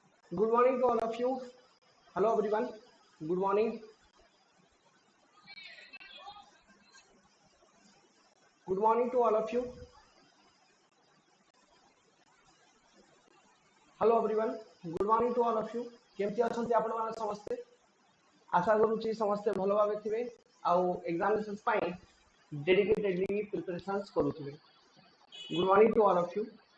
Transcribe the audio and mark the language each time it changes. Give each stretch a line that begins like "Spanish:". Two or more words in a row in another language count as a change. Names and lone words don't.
English: Good morning to all of you. Hello everyone. Good morning. Good morning to all of you. Hello everyone. Good morning to all of you.
Odia: କେମିତି ଅଛନ୍ତି ଆପଣ ମାନେ ସମସ୍ତେ ଆଶା କରୁଛି ସମସ୍ତେ ଭଲ ଭାବେ ଥିବେ ଆଉ ଏଗ୍ଜାମିନେସନ୍ସ ପାଇଁ
English: dedicatedly preparations
Odia: କରୁଥିବେ.
English: Good morning to all of you.